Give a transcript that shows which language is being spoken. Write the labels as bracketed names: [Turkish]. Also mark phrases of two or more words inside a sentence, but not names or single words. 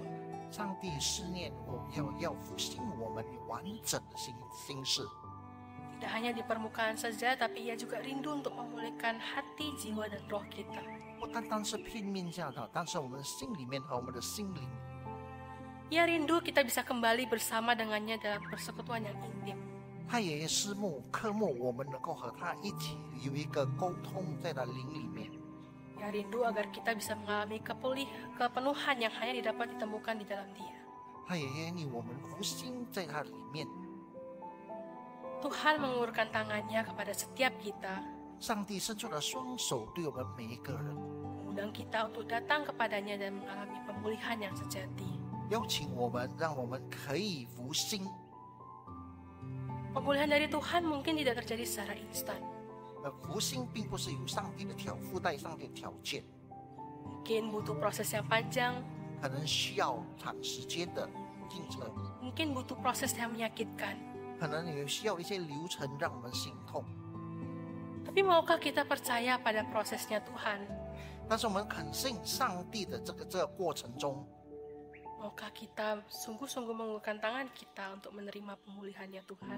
[Chinese] 上帝思念我要复兴我们完整的心事， [Indonesian] Tidak hanya di permukaan saja, tapi Ia juga rindu untuk memulihkan hati, jiwa, dan roh kita. [Chinese] 不单单是片面下的，但是我们心里面和我们的心灵， [Indonesian] Ia rindu kita bisa kembali bersama dengannya dalam persekutuan yang intim. [Chinese] 他也渴慕我们能够和他一起有一个沟通，在他灵里面。 [Indonesian] Ia rindu agar kita bisa mengalami kepenuhan yang hanya dapat ditemukan di dalam Dia. [Chinese] 他也愿意我们复兴在他里面。 [Indonesian] Tuhan mengulurkan tangannya kepada setiap kita, [Chinese] 上帝伸出了双手，对我们每一个人， [Indonesian] mengundang kita untuk datang kepadanya dan mengalami pemulihan yang sejati. [Chinese] 邀请我们，让我们可以复兴。 [Indonesian] Pemulihan dari Tuhan mungkin tidak terjadi secara instan. [Chinese] 复兴并不是有上帝的附带上帝的条件， [Indonesian] Mungkin butuh proses yang panjang, [Chinese] 可能需要长时间的进程， [Indonesian] mungkin butuh proses yang menyakitkan. [Chinese] 可能也需要一些流程让我们心痛。 [Indonesian] Tapi maukah kita percaya pada prosesnya Tuhan? [Chinese] 但是我们肯信上帝的这个过程中， [Indonesian] Maukah kita sungguh-sungguh mengulurkan tangan kita untuk menerima pemulihannya Tuhan?